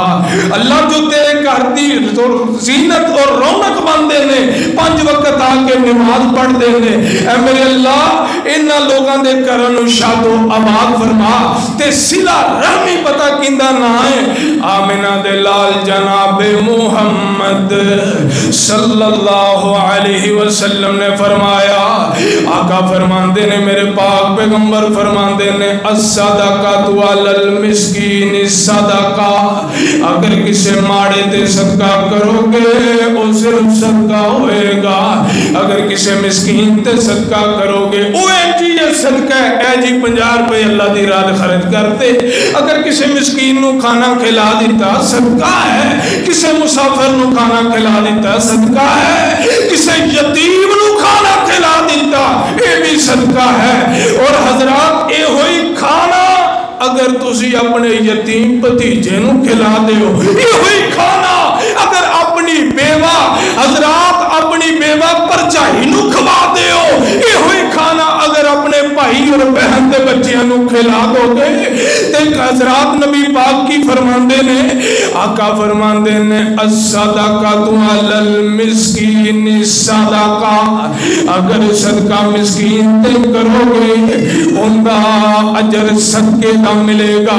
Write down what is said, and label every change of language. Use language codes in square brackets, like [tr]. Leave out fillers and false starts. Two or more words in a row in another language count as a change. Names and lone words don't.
[pa] اللہ جو تیرے گھر دی زینت اور رونق بندے نے، 5 وقت آکے نماز پڑھدے نے، اے میرے اللہ انہاں لوگوں دے گھراں نوں شاد و آباد فرما. تے صلہ رحمی پتا کیندا نا ہے، آمنہ دے لال جناب محمد [ar] صلى الله عليه [pa] وسلم نے فرمایا، آقا فرماندے نے، میرے پاک پیغمبر فرماندے نے, [ar] الصدقة على المسكين صدقة, [pa] اگر کسی ماڑے تے صدقہ کرو گے وہ صرف صدقہ ہووے گا، اگر کسی مسکین تے صدقہ کرو گے وہ جی صدقہ ہے جی 50 روپے اللہ دی راہ خرچ کرتے. اگر کسی مسکین نوں کھانا کھلا دتا صدقہ ہے، کسی مسافر نوں کھانا کھلا دتا صدقہ ہے، کسی یتیم نوں کھانا کھلا دتا یہ بھی صدقہ ہے. اور حضرات یہ ہوئی کھانا اگر تسی اپنے یتیم بھتیجے نوں کھلا دو، یہ ہوئی کھانا اگر اپنی بیوہ حضرات اپنی بیوہ بھرجائی نوں کھوا دو، یہ ہوئی کھانا اگر اپنے بھائی اور بہن کے بچوں نوں کھلا دو گے. تے حضرات نبی پاک کی فرماندے نے، آقا فرماندے نے, आका फरमांदे ने, [ar] الصدقة على المسكين صدقة, [pa] اگر صدقہ مسکین تے کرو گے ان کا اجر صدقے دا ملے گا.